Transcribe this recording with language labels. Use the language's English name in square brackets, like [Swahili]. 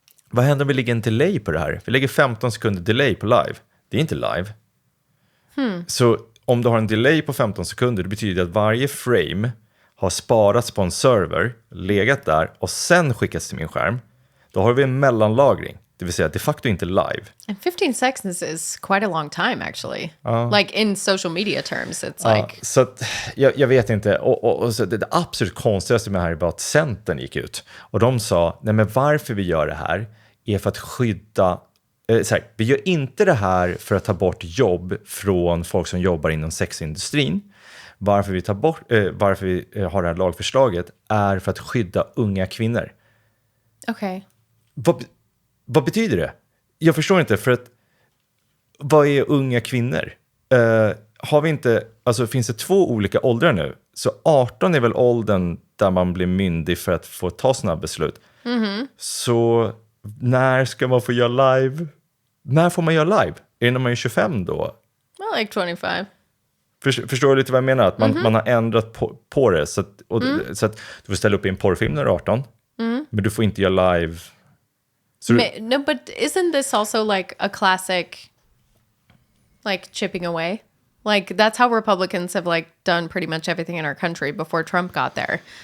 [Swedish] Vad händer om vi lägger en delay på det här? Vi lägger 15 sekunder delay på live. Det är inte live. Så om du har en delay på 15 sekunder, det betyder att varje frame har sparats på en server, legat där och sen skickats till min skärm. Då har vi en mellanlagring. Det vill säga de facto inte live. [English] And 15 seconds is quite a long time actually. Like in social media terms, it's like... [Swedish] Så att, jag vet inte. Och så det absolut konstigaste med det här är bara att Centern gick ut. Och de sa, nej men varför vi gör det här är för att skydda... vi gör inte det här för att ta bort jobb från folk som jobbar inom sexindustrin. Varför vi har det här lagförslaget är för att skydda unga kvinnor. [English] Okay. [Swedish] Vad betyder det? Jag förstår inte, för att vad är unga kvinnor? Har vi inte, alltså finns det 2 olika åldrar nu? Så 18 är väl åldern där man blir myndig för att få ta såna beslut. Så när ska man få göra live? När får man göra live? Är det när man är 25 då? [English] Well, like 25. [Swedish] Förstår du lite vad jag menar? Att man har ändrat på det. Så att du får ställa upp i en porrfilm när du är 18. Men du får inte göra live. [English] No, but isn't this also like a classic, like chipping away? Like that's how Republicans have like done pretty much everything in our country before Trump got there.